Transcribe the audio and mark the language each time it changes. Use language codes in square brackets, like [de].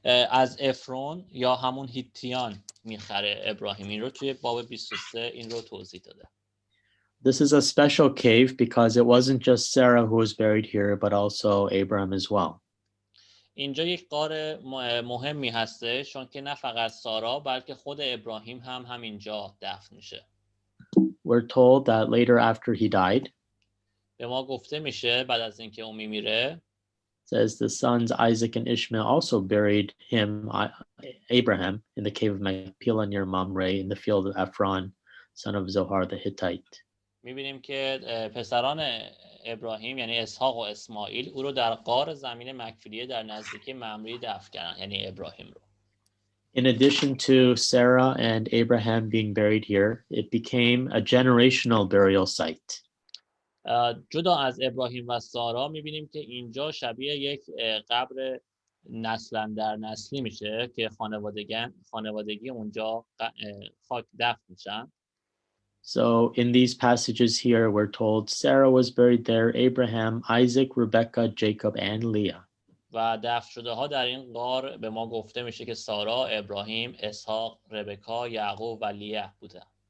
[fa] از افرون یا همون هیتیان میخره ابراهیم. این رو توی باب 23 این رو توضیح داده. [en] This is a special cave because it wasn't just Sarah who was buried here, but also Abraham as well. [fa] اینجا یک غار مهمی هسته چون که نه فقط سارا بلکه خود ابراهیم هم همینجا دفن میشه. [en] We're told that later after he died, [fa] به ما گفته میشه بعد از اینکه اون میمیره، [en] says the sons Isaac and Ishmael also buried him, Abraham, in the cave of Machpelah near Mamre in the field of Ephron, son of Zohar the Hittite. [fa] میبینیم که پسران ابراهیم یعنی اسحاق و اسماعیل او رو در غار زمین مکفیلیه در نزدیکی ممری دفن کردن، یعنی ابراهیم رو. [en] In addition to Sarah and Abraham being buried here, it became a generational burial site. [fa] جدا از ابراهیم و سارا میبینیم که اینجا شبیه یک قبر نسل در نسلی میشه که خانوادگی اونجا خاک دفن میشن. [en] So in these passages here, we're told Sarah was buried there, Abraham, Isaac, Rebekah, Jacob, and Leah. [fa] و دفن شده ها در این غار به ما گفته میشه که سارا، ابراهیم، اسحاق، ربکا، یعقوب و لیه بودن.